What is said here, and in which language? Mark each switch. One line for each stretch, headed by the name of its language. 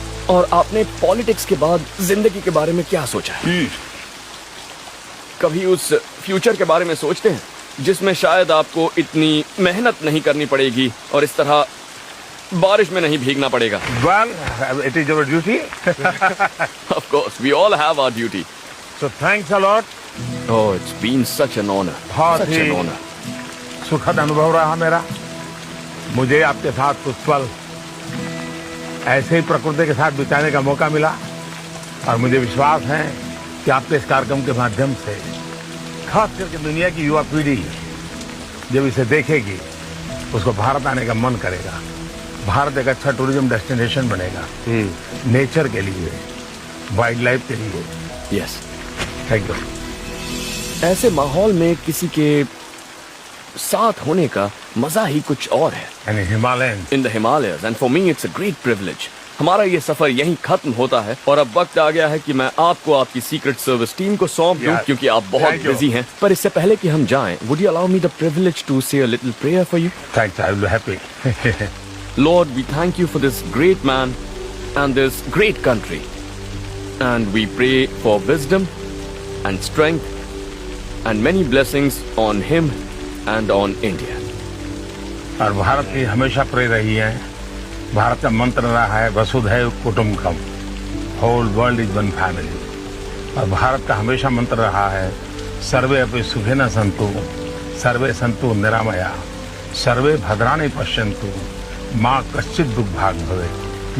Hindi: और आपने पॉलिटिक्स के बाद जिंदगी के बारे में क्या सोचा है? कभी उस फ्यूचर के बारे में सोचते हैं जिसमें शायद आपको इतनी मेहनत नहीं करनी पड़ेगी और इस तरह बारिश में नहीं भीगना पड़ेगा?
English: Well, it is our duty. Of course, we all have our duty. So thanks a lot. Oh, it's been such an honor.
Hindi: बहुत
English: Such
Hindi: ही
English: an honor.
Hindi: सुखद अनुभव रहा मेरा। मुझे आपके साथ कुछ पल ऐसे ही प्रकृति के साथ बिताने का मौका मिला, और मुझे विश्वास है कि आपके इस कार्यक्रम के माध्यम से खास करके दुनिया की युवा पीढ़ी जब इसे देखेगी उसको भारत आने का मन करेगा। भारत एक अच्छा टूरिज्म डेस्टिनेशन बनेगा, नेचर के लिए, वाइल्ड लाइफ के लिए।
English: Yes. Thank you.
Hindi: ऐसे माहौल में किसी के साथ होने का मजा ही कुछ और है। यानी Himalayan.
English: In the Himalayas, and for me it's a great privilege.
Hindi: हमारा ये सफर यहीं खत्म होता है और अब वक्त आ गया है कि मैं आपको आपकी सीक्रेट सर्विस टीम को सौंप दूं,
English: Yes.
Hindi: क्योंकि आप बहुत
English: Thank you.
Hindi: बिजी हैं। पर इससे पहले कि हम जाएं,
English: would you allow me the privilege to say a little prayer for you? Thanks, I will be happy. Lord, we thank you for this great man and this great country. And we pray for wisdom and strength and many blessings on him and on India.
Hindi: और भारत की हमेशा प्रिय रही है। भारत का मंत्र रहा है वसुधैव कुटुंबकम,
English: Whole world is one family.
Hindi: और भारत का हमेशा मंत्र रहा है
Sanskrit: सर्वे अपि सुखिनः सन्तु, सर्वे सन्तु निरामया, सर्वे भद्राणि पश्यन्तु, माँ कश्चित् दुर्भाग् भवेत्।